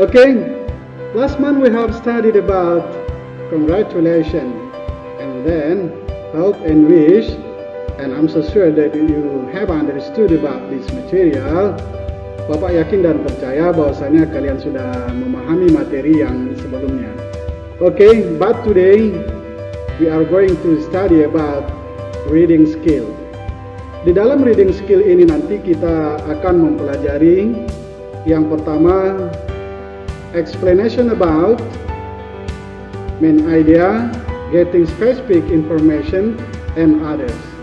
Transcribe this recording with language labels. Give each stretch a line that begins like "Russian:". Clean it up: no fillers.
English: Okay, last month we have studied about congratulations and then hope and wish, and I'm so sure that you have understood about this material.
Indonesian: Bapak yakin dan percaya bahwasanya kalian sudah memahami materi yang sebelumnya.
English: Okay, but today we are going to study about reading skill.
Indonesian: Di dalam reading skill ini nanti kita akan mempelajari yang pertama,
English: explanation about main idea, getting specific information, and others.